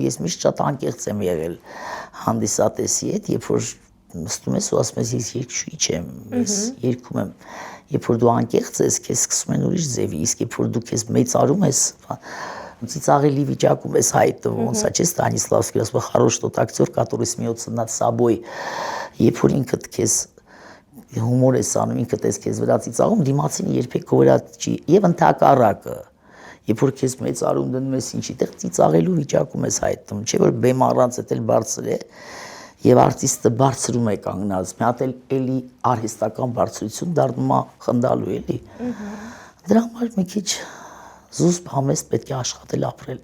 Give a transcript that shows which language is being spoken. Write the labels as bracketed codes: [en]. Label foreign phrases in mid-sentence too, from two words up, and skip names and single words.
[hy] ես միշտ շատ անկեղծ եմ եղել հանդիսատեսի հետ, երբ որ նստում ես ու ասում ես ես երգչուհի չեմ, ես երգում եմ, երբ որ դու անկեղծ ես, քեզ սկսում են ուրիշ ձևի, իսկ երբ որ դու քեզ մեծարում ես, ծիծաղելի վիճակում ես հայտնվում, ոնց է, չէ՞, Ստանիսլավսկին ասում է [ru] «Хорош тот актер, который смеется над собой», [hy] երբ որ ինքդ քեզ հումոր ես անում, ինքդ ես քեզ վրա ծիծաղում, դիմացինը երբեք քո վրա չի, եւ ընդհակառակը, երբ որ քեզ մեծարում դնում ես ինչի տեղ ծիծաղելու վիճակում ես հայտնվում, չէ՞ որ բեմ առանց էլ բարձր է, եւ արտիստը բարձրում է կանգնած, մի հատ էլի արհեստական բարձրություն դառնում է խնդալու էլի։ Դրա համար մի քիչ զուսպ համեստ պետք է աշխատել ապրել։